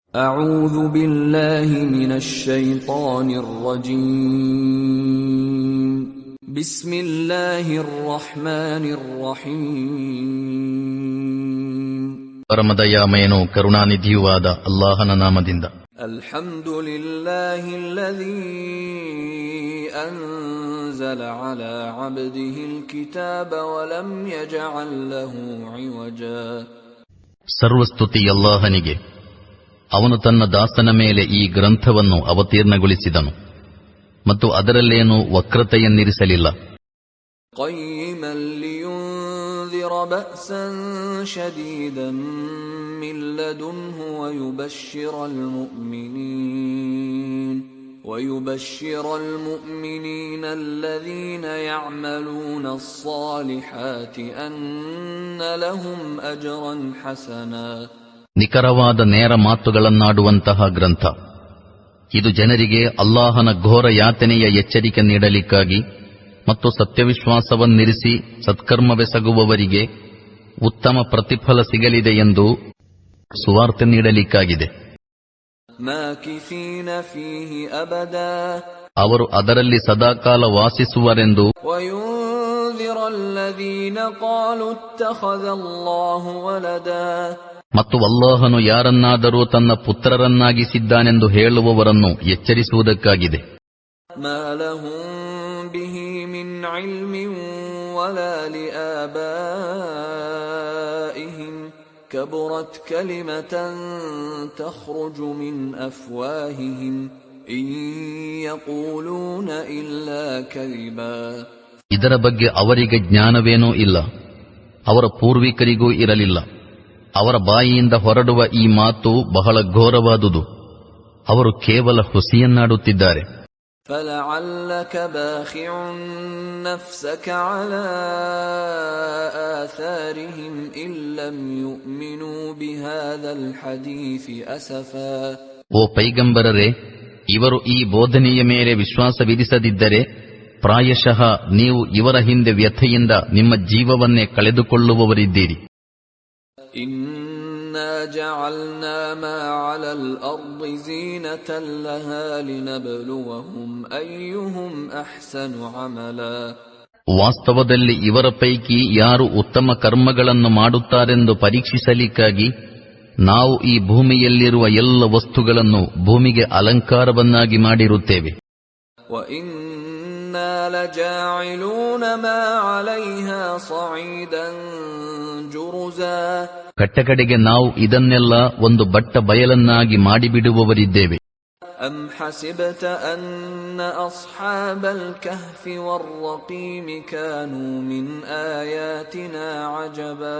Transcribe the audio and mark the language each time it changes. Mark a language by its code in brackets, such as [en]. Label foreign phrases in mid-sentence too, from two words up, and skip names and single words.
[ar] أعوذ بالله من الشيطان الرجيم بسم الله الرحمن الرحيم [kn] ಪರಮದಯಾಮಯನೂ ಕರುಣಾನಿಧಿಯೂ ಆದ ಅಲ್ಲಾಹನ ನಾಮದಿಂದ. [ar] الحمد لله الذي أنزل على عبده الكتاب ولم يجعل له عوجا. [kn] ಸರ್ವಸ್ತುತಿ ಅಲ್ಲಾಹನಿಗೆ. ಅವನು ತನ್ನ ದಾಸನ ಮೇಲೆ ಈ ಗ್ರಂಥವನ್ನು ಅವತೀರ್ಣಗೊಳಿಸಿದನು ಮತ್ತು ಅದರಲ್ಲೇನೂ ವಕ್ರತೆಯನ್ನಿರಿಸಲಿಲ್ಲ. [ar] قيما لينذر بأسا شديدا من لدنه ويبشر المؤمنين الذين يعملون الصالحات أن لهم أجرا حسنا. [kn] ನಿಖರವಾದ ನೇರ ಮಾತುಗಳನ್ನಾಡುವಂತಹ ಗ್ರಂಥ ಇದು ಜನರಿಗೆ ಅಲ್ಲಾಹನ ಘೋರ ಯಾತನೆಯ ಎಚ್ಚರಿಕೆ ನೀಡಲಿಕ್ಕಾಗಿ ಮತ್ತು ಸತ್ಯವಿಶ್ವಾಸವನ್ನಿರಿಸಿ ಸತ್ಕರ್ಮವೆಸಗುವವರಿಗೆ ಉತ್ತಮ ಪ್ರತಿಫಲ ಸಿಗಲಿದೆ ಎಂದು ಸುವಾರ್ತೆ ನೀಡಲಿಕ್ಕಾಗಿದೆ. ಅವರು ಅದರಲ್ಲಿ ಸದಾಕಾಲ ವಾಸಿಸುವರೆಂದು ಮತ್ತು ಅಲ್ಲಾಹನು ಯಾರನ್ನಾದರೂ ತನ್ನ ಪುತ್ರರನ್ನಾಗಿಸಿದ್ದಾನೆಂದು ಹೇಳುವವರನ್ನು ಎಚ್ಚರಿಸುವುದಕ್ಕಾಗಿದೆ. [ar] كبرت كلمة تخرج من أفواههم إن يقولون إلا كذبا. [kn] ಇದರ ಬಗ್ಗೆ ಅವರಿಗೆ ಜ್ಞಾನವೇನೂ ಇಲ್ಲ, ಅವರ ಪೂರ್ವಿಕರಿಗೂ ಇರಲಿಲ್ಲ. ಅವರ ಬಾಯಿಯಿಂದ ಹೊರಡುವ ಈ ಮಾತು ಬಹಳ ಘೋರವಾದುದು. ಅವರು ಕೇವಲ ಹುಸಿಯನ್ನಾಡುತ್ತಿದ್ದಾರೆ. [ar] فَلَعَلَّكَ بَاخِعٌ نَفْسَكَ عَلَى آثَارِهِمْ إِن لَّمْ يُؤْمِنُوا بِهَذَا الْحَدِيثِ أَسَفًا. [kn] ಓ ಪೈಗಂಬರರೇ, ಇವರು ಈ ಬೋಧನೆಯ ಮೇಲೆ ವಿಶ್ವಾಸವಿರಿಸದಿದ್ದರೆ ಪ್ರಾಯಶಃ ನೀವು ಇವರ ಹಿಂದೆ ವ್ಯಥೆಯಿಂದ ನಿಮ್ಮ ಜೀವವನ್ನೇ ಕಳೆದುಕೊಳ್ಳುವವರಿದ್ದೀರಿ. [ar] إِنَّا جَعَلْنَا مَا عَلَى الْأَرْضِ زِينَةً لَهَا لِنَبْلُوَهُمْ أَيُّهُمْ أَحْسَنُ عَمَلًا. [kn] ವಾಸ್ತವದಲ್ಲಿ ಇವರ ಪೈಕಿ ಯಾರು ಉತ್ತಮ ಕರ್ಮಗಳನ್ನು ಮಾಡುತ್ತಾರೆಂದು ಪರೀಕ್ಷಿಸಲಿಕ್ಕಾಗಿ ನಾವು ಈ ಭೂಮಿಯಲ್ಲಿರುವ ಎಲ್ಲ ವಸ್ತುಗಳನ್ನು ಭೂಮಿಗೆ ಅಲಂಕಾರವನ್ನಾಗಿ ಮಾಡಿರುತ್ತೇವೆ. [ar] وَإِنَّا لَجَاعِلُونَ مَا عَلَيْهَا صَعِيدًا جُرُزًا. [kn] ಕಟ್ಟಕಡೆಗೆ ನಾವು ಇದನ್ನೆಲ್ಲ ಒಂದು ಬಟ್ಟ ಬಯಲನ್ನಾಗಿ ಮಾಡಿಬಿಡುವವರಿದ್ದೇವೆ. [ar] أَمْ حَسِبْتَ أَنَّ أَصْحَابَ الْكَهْفِ وَالرَّقِيمِ كَانُوا مِنْ آيَاتِنَا عَجَبًا.